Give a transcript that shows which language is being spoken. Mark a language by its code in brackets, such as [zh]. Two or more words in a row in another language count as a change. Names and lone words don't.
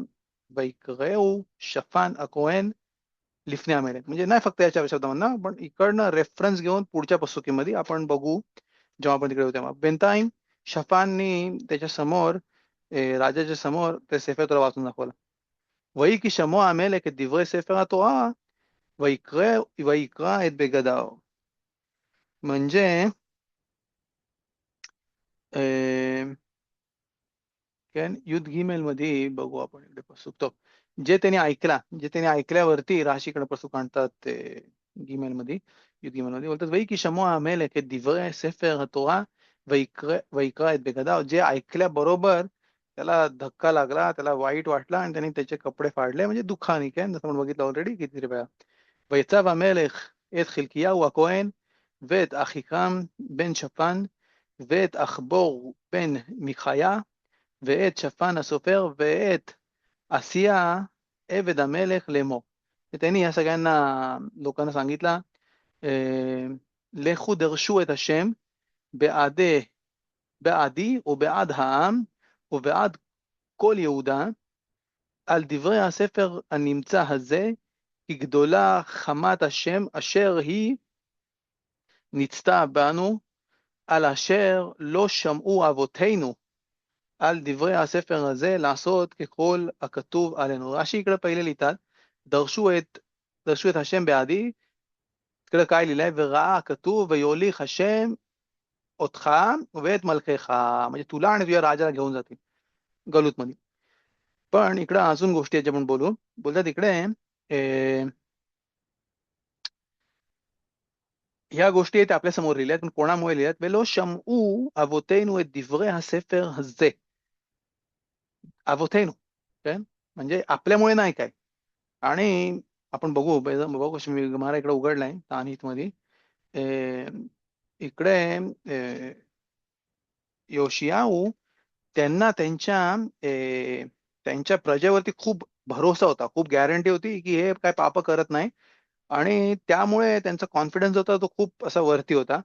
[he] ויקראהו שפן הכהן לפני המלך, [mr] म्हणजे नाही फक्त या 4 शब्दांमधनं, पण इकडनं रेफरन्स घेऊन पुढच्या पसुकीमध्ये आपण बघू जेव्हा आपण तिकडे होतो तेव्हा. बेंताईम शफाननी त्याच्या समोर राजाच्या समोर ते [he] ספר תורה [mr] वाचून दाखवलं. [he] ויהי כשמוע המלך דברי ספר התורה ויקרא את בגדיו. [mr] म्हणजे काय [he] יוד גימל [mr] मध्ये बघू आपण इकडे पसुक. तो जे त्यांनी ऐकल्यावरती राशीकडे पसुक आणतात ते गिमेल मध्ये, [he] יוד גימל [mr] मध्ये बोलतात [he] ויהי כשמוע המלך את דברי ספר התורה ויקרא את בגדיו. [mr] जे ऐकल्याबरोबर त्याला धक्का लागला, त्याला वाईट वाटला, आणि त्यांनी त्याचे कपडे फाडले, म्हणजे दुःखाने, काय जसं आपण बघितलं ऑलरेडी किती वेळा. [he] ויצב המלך את חלקיהו הכהן ואת אחיקם בן שפן ואת אחבור בן מיכיה ואת שפן הסופר ואת עשייה עבד המלך לאמור. [mr] त्यांनी या सगळ्यांना लोकांना सांगितलं, [he] לכו דרשו את השם בעדי ובעד העם ובעד כל יהודה על דברי הספר הנמצא הזה, כי גדולה חמת השם אשר היא ניצתה בנו, על אשר לא שמעו אבותינו על דברי הספר הזה לעשות ככל הכתוב עלינו. [mr] רש"י इकडे पहिले लिहितात [he] דרשו את השם בעדי, [mr] इकडे काय लिहिलंय, [he] וראה כתוב ויוליך השם אותך ואת मलकेך, [mr] म्हणजे तुला आणि तुझ्या राजाला घेऊन जातील गलूतमध्ये. पण इकडे अजून गोष्टी आहेत आपण बोलू. बोलतात इकडे ह्या गोष्टी आहेत आपल्या समोर लिहिल्यात, पण कोणामुळे लिहिल्यात, [he] ולא שמעו אבותינו את דברי הספר הזה. [mr] अवोथेनो, काय म्हणजे आपल्यामुळे नाही काय. आणि आपण बघू बघू कशी मी मला इकडे उघडलाय तानित मध्ये इकडे योशियाऊ त्यांना त्यांच्या प्रजेवरती खूप भरोसा होता, खूप गॅरंटी होती की हे काय पाप करत नाही, आणि त्यामुळे त्यांचा कॉन्फिडन्स होता तो खूप असा वरती होता.